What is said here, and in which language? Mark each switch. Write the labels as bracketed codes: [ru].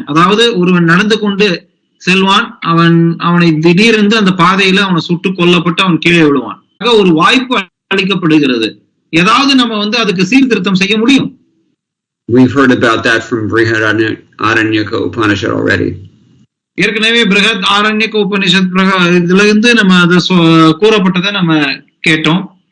[ta] அதாவது ஒருவன் நடந்து கொண்டு செல்வான், அவனை திடீரென்று அந்த பாதையில அவனை சுட்டு கொல்லப்பட்டு அவன் கீழே விழுவான். ஒரு வாய்ப்பு அளிக்கப்படுகிறது. ஏதாவது நம்ம அதுக்கு சீர்திருத்தம் செய்ய முடியும். [en] We've heard about that from Brihadaranyaka Upanishad already. [ta] ஏற்கனவே பிருஹத் ஆரண்யக உபனிஷத் இதுல இருந்து நம்ம அதை கூறப்பட்டதை நம்ம கேட்டோம்.